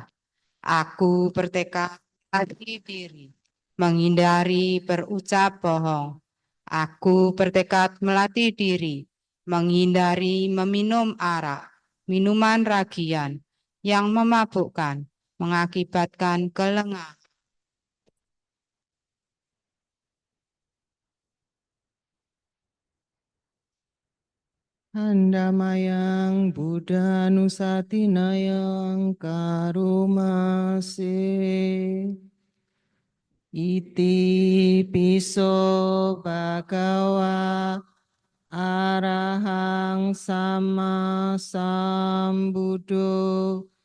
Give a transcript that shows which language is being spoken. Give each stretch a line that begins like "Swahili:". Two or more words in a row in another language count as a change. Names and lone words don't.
Indonesian: Aku bertekad melatih diri, menghindari berucap bohong. Aku bertekad melatih diri, menghindari meminum arak, minuman ragian yang memabukkan, mengakibatkan kelengahan.
Pali: Andamayang Buddha Nusatinayang Karumase, Iti piso bhagawa arahang sama sambuddho